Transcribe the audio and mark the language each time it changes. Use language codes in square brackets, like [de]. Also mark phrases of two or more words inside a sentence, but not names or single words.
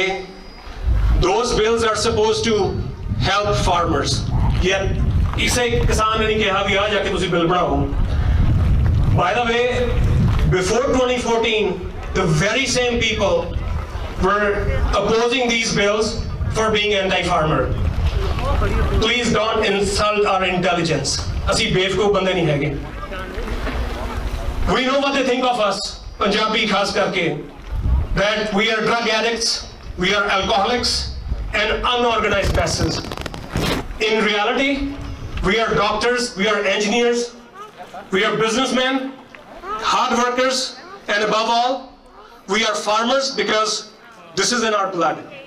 [en] Those bills are supposed to help farmers, yet [pa] ਇਸੇ ਕਿਸਾਨ ਨੇ ਨਹੀਂ ਕਿਹਾ ਭੀ ਆ ਜਾਕੇ ਤੁਸੀ ਬਿੱਲ ਬਣਾਓ। [en] By the way, before 2014 the very same people were opposing these bills for being anti-farmer। Please don't insult our intelligence, [pa] ਅਸੀ ਬੇਵਕੂਫ਼ ਬੰਦੇ ਨਹੀਂ ਹੈਗੇ। [en] We know what they think of us, [pa] Punjabi ਖ਼ਾਸ ਕਰਕੇ, [en] that we are drug addicts, we are alcoholics and unorganized masses। In reality we are doctors, we are engineers, we are businessmen, hard workers, and above all we are farmers because this is in our blood।